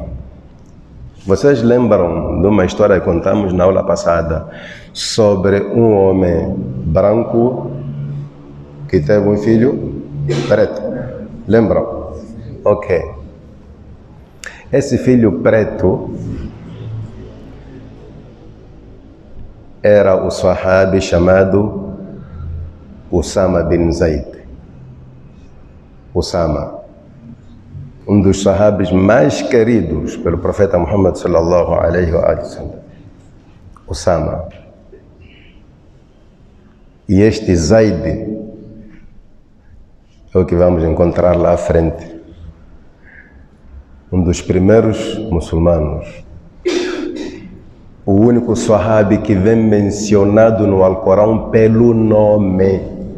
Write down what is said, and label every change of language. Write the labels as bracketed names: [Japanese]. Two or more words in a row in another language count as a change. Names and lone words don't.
[Portuguese] Vocês lembram de uma história que contamos na aula passada sobre um homem branco que teve um filho preto? Lembram? Ok. Esse filho preto era o sahabi chamado Usama bin Zaid. Usama. Um dos sahabis mais queridos pelo profeta Muhammad [Arabic] صلى الله عليه وسلم. [Portuguese] Usama. E este Zaid é o que vamos encontrar lá à frente. Um dos primeiros muçulmanos. O único sahabi que vem mencionado no Alcorão pelo nome.